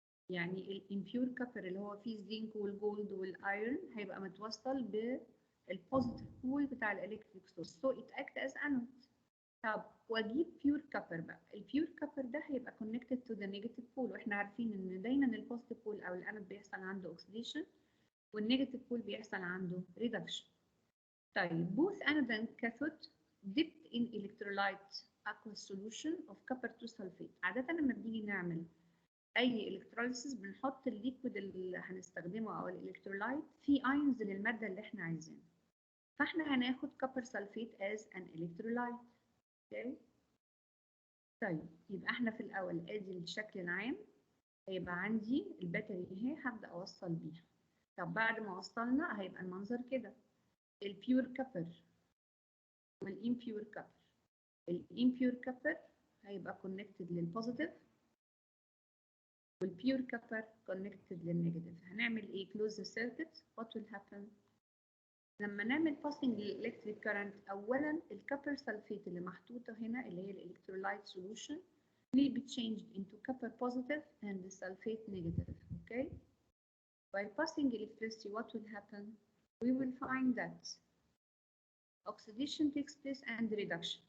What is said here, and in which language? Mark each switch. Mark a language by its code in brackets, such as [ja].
[ar] يعني الامبيور كوبر اللي هو فيه الزنك والجولد والايرون هيبقى متوصل بالبوزيتيف بول بتاع الالكتريك سورس. [en] So it act as anode. [ar] طب واجيب بيور كوبر بقى. البيور كوبر ده هيبقى [en] connected to the negative pole، [ar] واحنا عارفين ان دايما البوزيتيف بول او الانود بيحصل عنده اوكسيديشن والنيجاتيف بول بيحصل عنده ريدكشن. طيب [en] both anode and cathode dipped in electrolyte aqueous solution of copper 2 sulfate. [ar] عادة لما بنيجي نعمل اي الكتروليسيس بنحط الليكويد اللي هنستخدمه او الالكترولايت فيه ايونز للماده اللي احنا عايزينها. فاحنا هناخد كوبر سلفيت [en] as an electrolyte. [ar] اوكي. طيب يبقى احنا في الاول ادي الشكل العام. هيبقى عندي الباتري اهي هبدا اوصل بيها. طب بعد ما وصلنا هيبقى المنظر كده. البيور كوبر والامبيور كوبر. الامبيور كوبر هيبقى كونكتد للبوزيتيف والبيور كوبر كونكتد للنيجاتيف. هنعمل ايه؟ [en] close the circuit. what will happen [ar] لما نعمل [en] passing electric current؟ [ar] اولا الكوبر سلفيت اللي محطوطه هنا اللي هي الالكترولايت [en] solution will be changed into copper positive and the sulfate negative. okay. by passing electricity what will happen? we will find that oxidation takes place and reduction.